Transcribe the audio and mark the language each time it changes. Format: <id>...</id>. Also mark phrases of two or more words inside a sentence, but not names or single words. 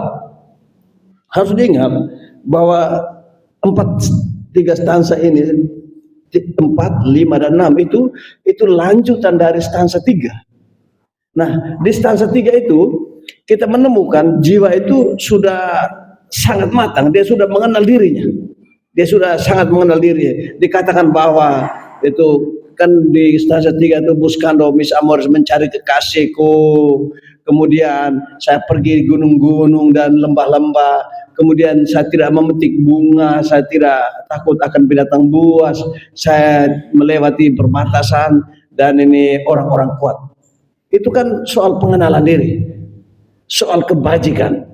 <id>Harus diingat bahwa 3 stansa ini, 4, 5 dan 6 itu lanjutan dari stansa 3. Nah, di stansa 3 itu kita menemukan jiwa itu sudah sangat matang, dia sudah mengenal dirinya. Dia sudah sangat mengenal dirinya. Dikatakan bahwa itu kan di stansa 3 itu</id> <es>buscando mis amores,</es> <id>mencari kekasihku, kemudian saya pergi gunung-gunung dan lembah-lembah, kemudian saya tidak memetik bunga, saya tidak takut akan binatang buas, saya melewati perbatasan dan ini orang-orang kuat. Itu kan soal pengenalan diri, soal kebajikan.</id>